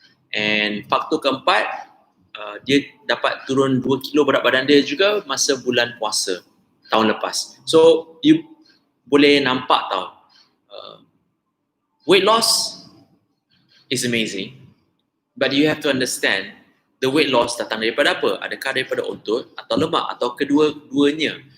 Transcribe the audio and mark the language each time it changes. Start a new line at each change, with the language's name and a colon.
Malay: And faktor keempat, dia dapat turun 2 kilo berat badan dia juga masa bulan puasa tahun lepas.
English: So you
Malay: boleh nampak tau,
English: weight loss is amazing, but you have to understand the weight loss
Malay: datang daripada apa? Adakah daripada otot atau lemak atau kedua-duanya?